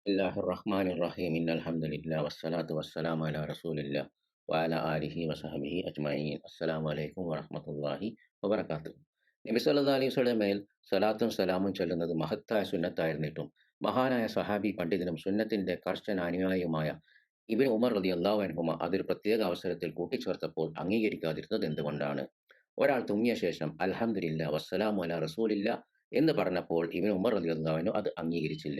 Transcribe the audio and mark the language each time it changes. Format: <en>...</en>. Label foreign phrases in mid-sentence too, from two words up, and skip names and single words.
<ar>بسم الله الرحمن الرحيم. إن الحمد لله والصلاة والسلام على رسول الله وعلى آله وصحبه أجمعين. السلام عليكم ورحمة الله وبركاته.</ar> <ml>നബി</ml> <ar>صلى الله عليه</ar> <ml>വസല്ലമയിൽ സ്വലാത്തും സലാമും ചൊല്ലുന്നത് മഹത്തായ സുന്നത്തായിരുന്നിട്ടും മഹാനായ സഹാബി പണ്ഡിതനും സുന്നത്തിന്റെ കർശന അനുയായിയുമായ ഇബ്നു ഉമർ</ml> <ar>رضي الله عنهما</ar> <ml>അതൊരു പ്രത്യേക അവസരത്തിൽ കൂട്ടിച്ചേർത്തപ്പോൾ അംഗീകരിക്കാതിരുന്നത് എന്തുകൊണ്ടാണ്? ഒരാൾ തുമ്മിയ ശേഷം</ml> <ar>الحمد لله والسلام على رسول الله</ar> <ml>എന്ന് പറഞ്ഞപ്പോൾ ഇബ്നു ഉമർ</ml> <ar>رضي الله عنه</ar> <ml>അത് അംഗീകരിച്ചില്ല.</ml>